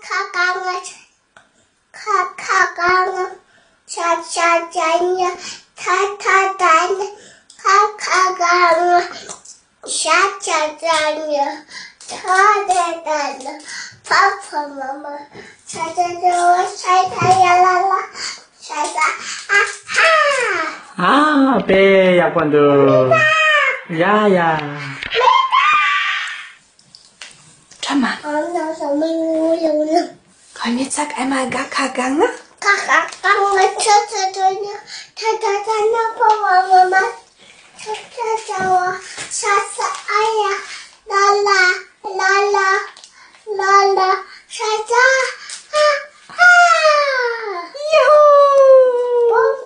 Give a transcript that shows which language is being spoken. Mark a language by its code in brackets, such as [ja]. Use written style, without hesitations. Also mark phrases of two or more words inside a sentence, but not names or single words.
[ko] 카카강아 차차자냐 타타다냐 카카강아 차차자냐 타데다냐 파파마마 차차자와 차차야라라 차차 아하 Be, ya cuando. Ya. [de] Schau mal. Komm, jetzt sag einmal Gakaganga. [ko] 카카강아 차차자냐 타타다냐 파파마마 차차자와 차차아야 라라 차차 [de] Juhu!